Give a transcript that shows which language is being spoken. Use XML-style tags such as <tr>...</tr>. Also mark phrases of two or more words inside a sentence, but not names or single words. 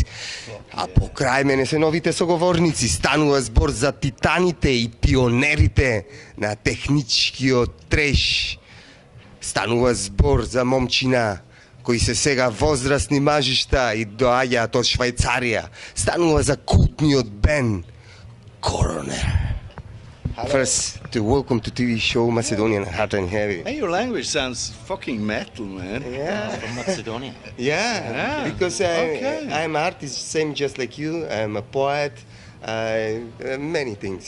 <mk>А покрај мене се новите соговорници, станува збор за титаните и пионерите на техничкиот треш. Станува збор за момчина кои се сега возрастни мажишта и доаѓаат од Швајцарија. Станува за култниот бенд CORONER.</mk> <en>First, to welcome to TV show Macedonian Hard and Heavy. Hey, your language sounds fucking metal, man. Yeah. From Macedonia. Yeah, because I'm an artist, same just like you. I'm a poet, many things.</en>